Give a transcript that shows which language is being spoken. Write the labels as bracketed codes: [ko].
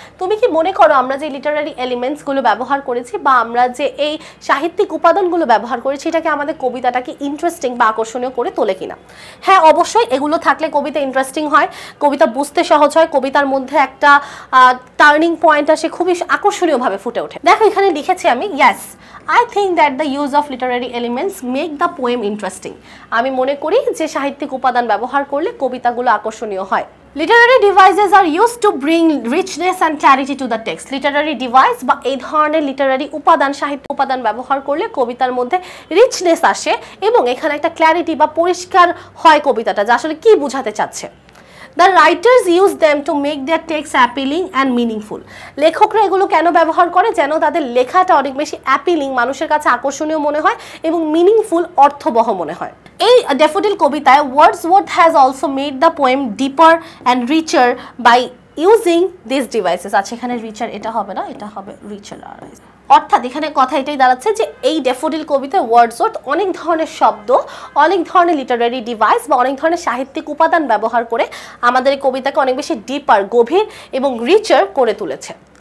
[bn] তুমি কি মনে করো আমরা যে লিটারারি এলিমেন্টসগুলো ব্যবহার করেছি বা আমরা যে এই সাহিত্যিক উপাদানগুলো ব্যবহার করেছি এটাকে আমাদের কবিতাটাকে ইন্টারেস্টিং বা আকর্ষণীয় করে তোলে কিনা? হ্যাঁ, অবশ্যই এগুলো থাকলে কবিতা ইন্টারেস্টিং হয়, কবিতা বুঝতে সহজ হয়, কবিতার মধ্যে একটা টার্নিং পয়েন্ট আসে, খুবই আকর্ষণীয়ভাবে ফুটে ওঠে। দেখো এখানে লিখেছি আমি, [en] Yes I think that the use of literary elements make the poem interesting. [bn] আমি মনে করি যে সাহিত্যিক উপাদান ব্যবহার করলে কবিতাগুলো আকর্ষণীয় হয়। [en] Literary devices are used to bring richness and clarity to the text. [bn] Literary device বা এই ধরনের লিটারারি উপাদান, সাহিত্য উপাদান ব্যবহার করলে কবিতার মধ্যে রিচনেস আসে এবং এখানে একটা ক্ল্যারিটি বা পরিষ্কার হয় কবিতাটা যে আসলে কি বোঝাতে চাচ্ছে। [en] The writers use them to make their text appealing and meaningful. [bn] লেখকরা এগুলো কেন ব্যবহার করে? যেন তাদের লেখাটা অনেক বেশি অ্যাপিলিং, মানুষের কাছে আকর্ষণীয় মনে হয় এবং মিনিংফুল, অর্থবহ মনে হয়। এই ড্যাফোডিল কবিতায় [en] Wordsworth has also made the poem deeper and richer by using this devices. [bn] আচ্ছা, এখানে রিচার এটা হবে না, এটা হবে রিচার। অর্থাৎ এখানে কথা এটাই দাঁড়াচ্ছে যে এই ড্যাফোডিল কবিতায় ওয়ার্ডসওয়ার্থ অনেক ধরনের শব্দ, অনেক ধরনের লিটারারি ডিভাইস বা অনেক ধরনের সাহিত্যিক উপাদান ব্যবহার করে আমাদের এই কবিতাকে অনেক বেশি ডিপার, গভীর এবং রিচার করে তুলেছে।